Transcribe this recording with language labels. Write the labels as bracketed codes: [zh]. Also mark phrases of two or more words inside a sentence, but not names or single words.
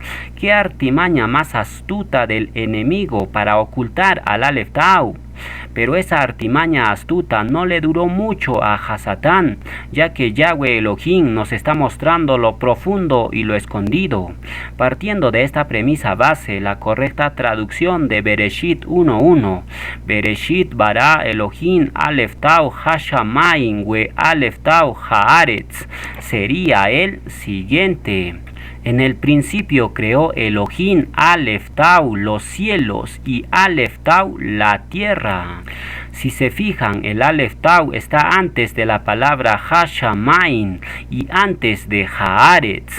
[es] ¿Qué artimaña más astuta del enemigo para ocultar al Aleph Tau? Pero esa artimaña astuta no le duró mucho a Hasatán, ya que Yahweh Elohim nos está mostrando lo profundo y lo escondido. Partiendo de esta premisa base, la correcta traducción de Bereshit 1:1, [he] בראשית ברא אלהים אלף תו השמים ואלף תו הארץ, [es] sería el siguiente: en el principio creó Elohim Aleph Tau los cielos y Aleph Tau la tierra. Si se fijan, el Aleph Tau está antes de la palabra Hashamayim y antes de Haaretz.